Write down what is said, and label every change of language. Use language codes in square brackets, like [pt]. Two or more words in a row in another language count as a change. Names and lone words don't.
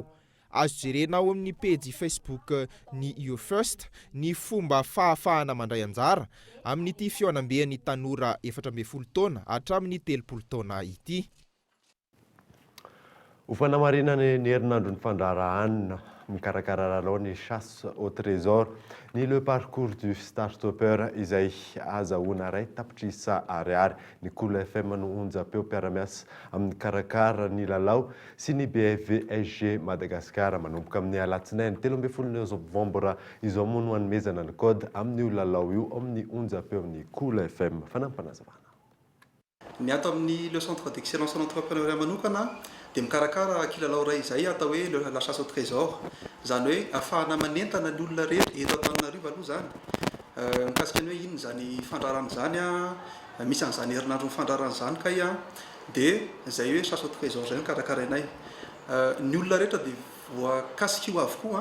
[mg] Azo jerena ao amin'ny pejy Facebook ny Youth First ny fomba fahafahana mandray anjara amin'ity feonambean'ny tanora 14 taona hatramin'ny 30 taona ity. Ho fanamarinana ny herinandro ny fandraharahana mikarakara lalao ny [fr] chasse au trésor [mg] ny le parcours du start-upper izay azahoana ray tapitrisa ariary ny Cool FM no onjapeo mpiara-miasa amin'ny karakara ny lalao sy ny BFVSG Madagasikara manomboka amin'ny alatsinainy 13 Novambra izao moa no hanomezana ny code amin'ny lalao io amin'ny onjapeo amin'ny Cool FM fanampanazavana. Ny ato amin'ny le centre d'excellence en entrepreneuriat manokana dia mikarakara kilalao ray izay atao hoe [fr] la chasse au trésor [mg] izany hoe ahafahana manentana ny olona rehetra eto Antananarivo aloha zany mikasika ny hoe inona zany fandrarana zany misy an'izany herinandro ny fandrarana zany ka dia zay hoe sasotoka izao zay karakarainay ny olona rehetra dia voakasika io avokoa